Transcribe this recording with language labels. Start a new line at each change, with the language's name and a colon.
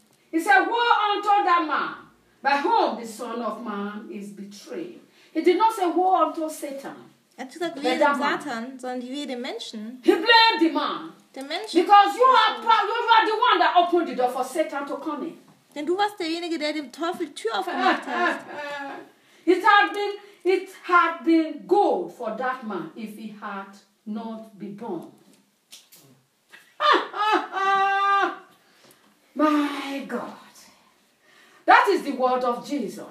English: He said, woe unto that man by whom the Son of Man is betrayed. He did not say woe unto Satan.
German: Er hat gesagt, wehe dem Satan, sondern wehe dem Menschen.
English: He blamed the man.
German: Den Menschen.
English: Because you are the one that opened the door for Satan to come in.
German: Denn du warst derjenige, der dem Teufel Tür aufgemacht hat.
English: It had been good for that man if he had not been born. My God, that is the word of Jesus.